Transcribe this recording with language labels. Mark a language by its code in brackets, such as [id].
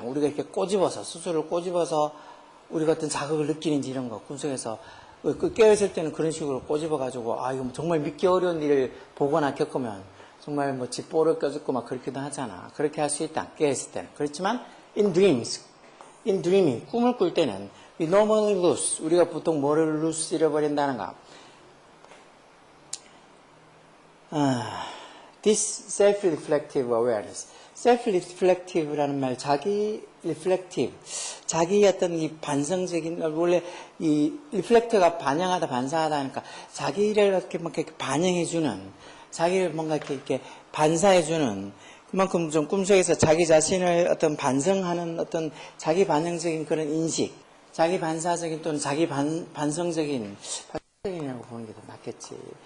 [ko] 우리가 이렇게 꼬집어서 스스로를 꼬집어서 우리가 어떤 자극을 느끼는지 이런 거 꿈속에서 깨어있을 때는 그런 식으로 꼬집어가지고 아 이거 정말 믿기 어려운 일을 보거나 겪으면 정말 뭐 집보를 껴죽고 막 그렇기도 하잖아. 그렇게 할 수 있다. 깨어있을 때는. 그렇지만 [en] in dreaming [ko] 꿈을 꿀 때는 [en] we normally lose [ko] 우리가 보통 뭐를 [en] lose [ko] 잃어버린다는가. [en] This self-reflective awareness. [ko] self-reflective라는 말, 자기 reflective, 자기 어떤 이 반성적인, 원래 이 reflect가 반영하다, 반사하다 하니까 자기를 이렇게 막 이렇게 반영해주는, 자기를 뭔가 이렇게 반사해주는, 그만큼 좀 꿈속에서 자기 자신을 어떤 반성하는 어떤 자기 반영적인 그런 인식, 자기 반사적인 또는 자기 반성적인이라고 보는 게 더 낫겠지.